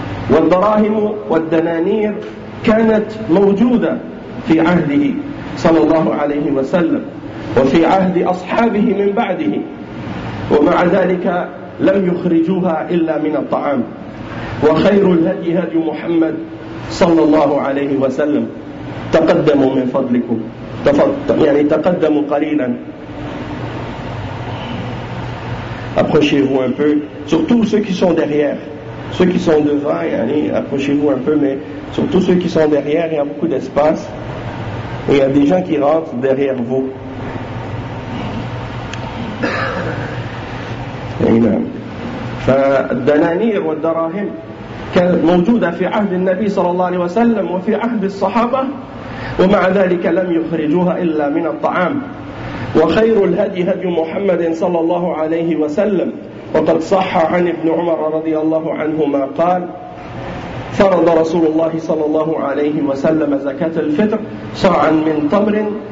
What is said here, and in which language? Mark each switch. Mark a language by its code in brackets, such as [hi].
[ar] والدراهم والدنانير كانت موجودة في عهده صلى الله عليه وسلم وفي عهد أصحابه من بعده، ومع ذلك لم يخرجوها إلا من الطعام. وخير الهدي هدي محمد صلى الله عليه وسلم. تقدموا من فضلكم، يعني تقدموا قليلا. [fr] Approchez-vous un peu, surtout ceux qui sont derrière. Ceux qui sont devant, yani, approchez-vous un peu, mais surtout ceux qui sont derrière, il y a beaucoup d'espace. Et il y a des gens qui rentrent derrière vous. Amen. [ar] فالدنانير والدراهم كانت موجودة في عهد النبي صلى الله عليه وسلم وفي عهد الصحابة ومع ذلك لم يخرجوها إلا من الطعام وخير الهدي هدي محمد صلى الله عليه وسلم وقد صح عن ابن عمر رضي الله عنهما قال فرض رسول الله صلى الله عليه وسلم زكاة الفطر صاعا من تمر